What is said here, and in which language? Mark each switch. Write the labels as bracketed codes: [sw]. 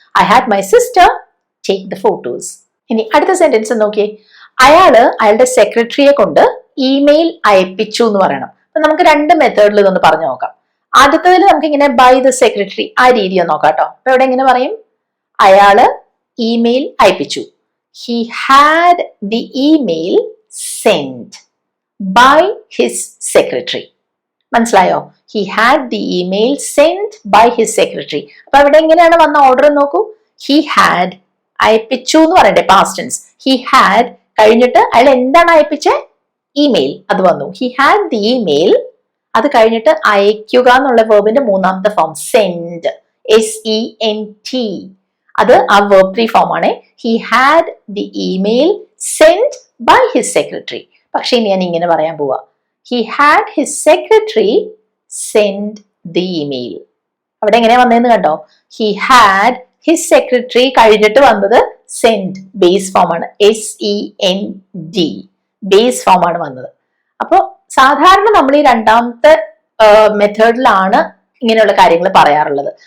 [en] I had my sister take the photos. [ml] ഇനി അടുത്ത sentence നോക്കിയേ. അയാളുടെ സെക്രട്ടറിയെ കൊണ്ട് ഇമെയിൽ അയപ്പിച്ചു എന്ന് പറയണം. അപ്പൊ നമുക്ക് രണ്ട് മെത്തേഡിൽ ഇതൊന്ന് പറഞ്ഞു നോക്കാം. ആദ്യത്തേതിൽ നമുക്ക് ഇങ്ങനെ [en] by the secretary, [ml] ആ രീതി ഒന്ന് നോക്കാം കേട്ടോ. അപ്പൊ ഇവിടെ എങ്ങനെ പറയും? അയാള് email അയപ്പിച്ചു. [en] He had the email sent by his secretary. [ml] മനസ്സിലായോ? [en] He had the email sent by his secretary. [ml] അപ്പൊ അവിടെ എങ്ങനെയാണ് വന്ന ഓർഡർ നോക്കൂ. [en] He had, [ml] അയപ്പിച്ചു എന്ന് പറയണ്ടേ, പാസ്റ്റ് ടെൻസ്. [en] He had [ml] കഴിഞ്ഞിട്ട് അയാൾ എന്താണ് അയപ്പിച്ചേ? ഇമെയിൽ. അത് വന്നു. [en] He had the email. [ml] അത് കഴിഞ്ഞിട്ട് അയക്കുക എന്നുള്ള വേർബിന്റെ മൂന്നാമത്തെ ഫോം send, SENT. അത് ആ verb 3 ഫോം ആണ്. [en] He had the email sent by his secretary. [ml] പക്ഷെ ഇനി ഞാൻ ഇങ്ങനെ പറയാൻ പോവാ. [en] He had his secretary send the email. [ml] അവിടെ എങ്ങനെയാ വന്നതെന്ന് കണ്ടോ? [en] He had his secretary [ml] കഴിഞ്ഞിട്ട് വന്നത് send, ബേസ് ഫോം ആണ്. SEND, ബേസ് ഫോം ആണ് വന്നത്. അപ്പൊ സാധാരണ നമ്മൾ ഈ രണ്ടാമത്തെ മെത്തേഡിലാണ് ഇങ്ങനെയുള്ള കാര്യങ്ങൾ പറയാറുള്ളത്.